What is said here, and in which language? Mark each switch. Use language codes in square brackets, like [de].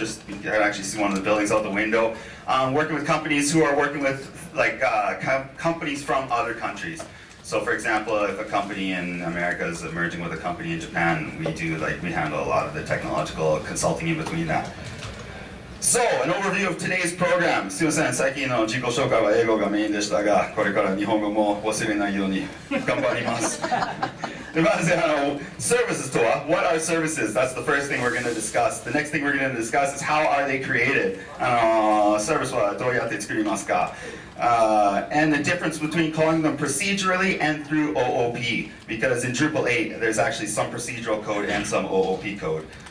[en] You can actually see one of the buildings out the window. Working with companies who are working with companies from other countries. So for example, if a company in America is merging with a company in Japan, we handle a lot of the technological consulting in between that. So, an overview of today's program. [ja] すいません、最近の自己紹介は英語がメインでしたが、これから日本語も忘れないように頑張ります。でまずservices とは [en] What are services? That's the first thing we're going to discuss. The next thing we're going to discuss is how are they created? [ja] Service はどうやって作りますか? [en] And the difference between calling them procedurally and through OOP. Because in Drupal 8, there's actually some procedural code and some OOP code.